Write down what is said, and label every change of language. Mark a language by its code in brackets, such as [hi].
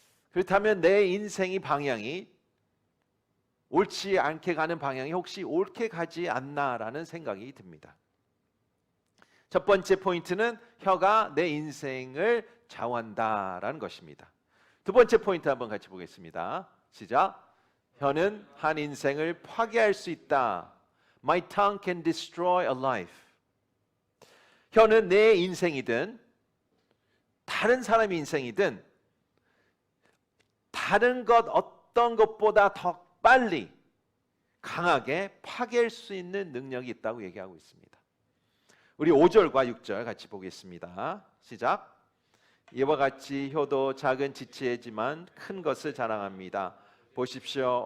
[ko] 그렇다면 내 인생의 방향이 옳지 않게 가는 방향이 혹시 옳게 가지 않나라는 생각이 듭니다. 첫 번째 포인트는 혀가 내 인생을 좌우한다라는 것입니다. 두 번째 포인트 한번 같이 보겠습니다. 시작. 혀는 한 인생을 파괴할 수 있다. [en] My tongue can destroy a life. [ko] 혀는 내 인생이든 다른 사람의 인생이든 다른 것 어떤 것보다 더 빨리 강하게 파괴할 수 있는 능력이 있다고 얘기하고 있습니다. 우리 5절과 6절 같이 보겠습니다. 시작. 이와 같이 혀도 작은 지체지만 큰 것을 자랑합니다. 보십시오.